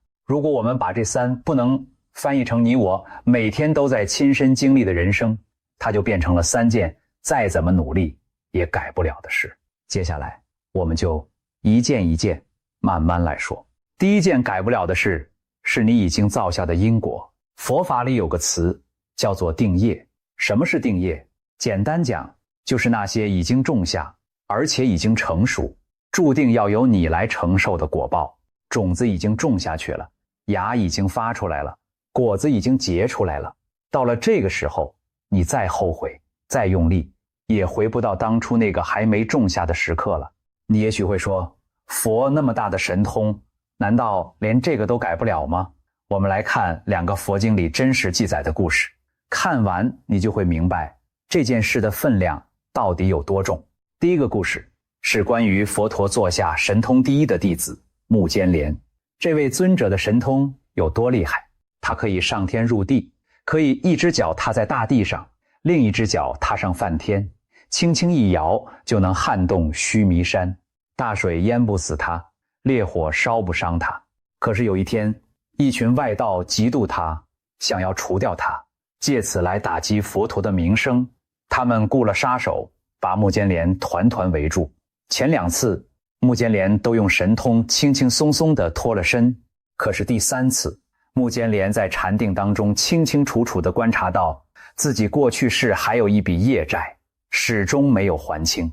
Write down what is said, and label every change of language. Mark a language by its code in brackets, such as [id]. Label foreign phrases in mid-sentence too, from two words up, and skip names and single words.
[zh] 如果我們把這3不能翻譯成你我每天都在親身經歷的人生，它就變成了3件再怎麼努力也改不了的事。接下來我們就一件一件慢慢來说。第一件改不了的事，是你已经造下的因果。佛法裡有個詞叫做定業。什麼是定業？簡單講，就是那些已經種下而且已經成熟，注定要由你來承受的果報。種子已經種下去了，芽已經發出來了，果子已經結出來了。到了這個時候，你再後悔再用力，也回不到當初那個還沒種下的時刻了。你也許會說，佛那麼大的神通，難道連這個都改不了嗎？我們來看2個佛經裡真實記載的故事，看完你就會明白這件事的分量到底有多重。第一個故事是關於佛陀座下神通第一的弟子目犍连。這位尊者的神通有多厲害？他可以上天入地，可以一隻腳踏在大地上，另一隻腳踏上梵天，輕輕一搖就能撼動須彌山，大水淹不死他，烈火燒不傷他。可是有一天，一群外道嫉妒他，想要除掉他， 借此來打擊佛陀的名聲。他們雇了殺手，把目犍連團團圍住。前2次，目犍連都用神通輕輕鬆鬆地脫了身，可是第3次，目犍連在禪定當中清清楚楚地觀察到自己過去世還有一筆業債，始終沒有還清。